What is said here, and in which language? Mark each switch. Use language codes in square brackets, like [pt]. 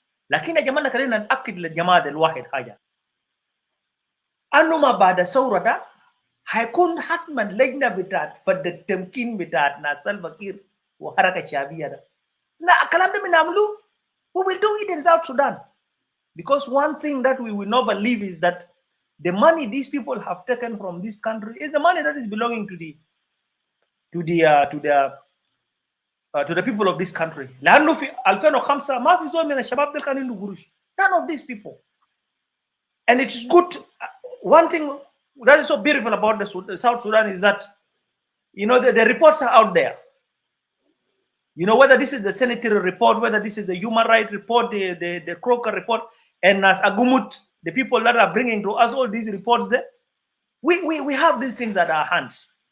[ar] لكن يا جماعه خلينا ناكد للجماعه الواحد حاجه، انه ما بعد الثوره ده هيكون حتما لجنه بتاعت فد التمكين بتاعت ناس سالفا كير وحركه الشعبيه ده. لا الكلام ده بنعملوه [en] we will do it in South Sudan. Because one thing that we will never leave is that the money these people have taken from this country is the money that is belonging to the people of this country. [ar] لأنه في 2005 ما في زول من الشباب ده كان عنده قروش. [en] None of these people. And it's good. One thing that is so beautiful about the South Sudan is that, you know, the reports are out there. You know, whether this is the sanitary report, whether this is the human rights report, the Croker report, and as Agumut, the people that are bringing to us all these reports there, we have these things at our hands.